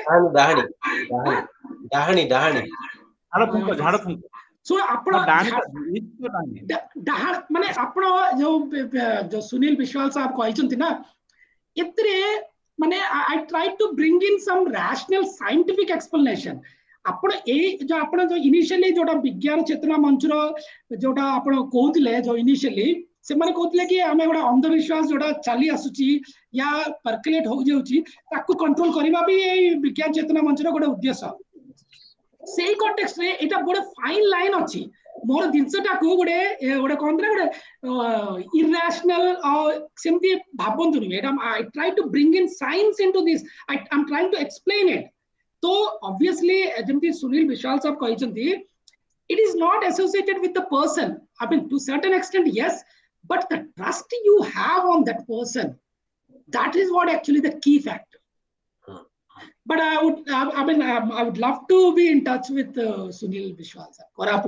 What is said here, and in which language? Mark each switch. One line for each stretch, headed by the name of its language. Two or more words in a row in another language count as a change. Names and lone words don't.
Odia: ଡାହାଣୀ ଡାହାଣୀ ଡାହାଣୀ ଝାଡ ଫୁଙ୍କ। ଶୁଣ ଆପଣ ମାନେ ଆପଣ ଯୋଉ ସୁନୀଲ ବିଶ୍ୱାଳ ସାହେବ କହିଛନ୍ତି ନା, ଏଥିରେ ମାନେ
English: I try to bring in some rational scientific explanation.
Odia: ଆପଣ ଏଇ ଯୋଉ ଆପଣ ଯୋଉ ଇନିशिଆଲି ଯୋଉଟା ବିଜ୍ଞାନ ଚେତନା ମଞ୍ଚର ଯୋଉଟା ଆପଣ କହୁଥିଲେ, ଯୋଉ ଇନିशिଆଲି ସେମାନେ କହୁଥିଲେ କି ଆମେ ଗୋଟେ ଅନ୍ଧବିଶ୍ୱାସ ଯୋଉଟା ଚାଲି ଆସୁଛି ୟା ପର୍କୁଲେଟ ହୋଇଯାଉଛି ତାକୁ କଣ୍ଟ୍ରୋଲ କରିବା ବି ଏଇ ବିଜ୍ଞାନ ଚେତନା ମଞ୍ଚର ଗୋଟେ ଉଦ୍ଦେଶ୍ୟ। ସେଇ କଣ୍ଟେକ୍ସଟରେ ଏଇଟା ଗୋଟେ
English: fine line
Odia: ଅଛି। ମୋର ଜିନିଷଟାକୁ ଗୋଟେ କହନ୍ତି ନା ଗୋଟେ ଇରାସନାଲ ସେମିତି ଭାବନ୍ତୁନି।
English: ଏଇଟା I try to bring in science into this. I'm trying to explain it. So obviously
Odia: ଯେମିତି ସୁନୀଲ ବିଶ୍ୱାଳ ସାହେବ କହିଛନ୍ତି,
English: it is not associated with the person. I mean, to certain extent yes, but the trust you have on that person, that is what actually the key factor. But I would love to be in touch with Sunil Bishwal sir, Koraput.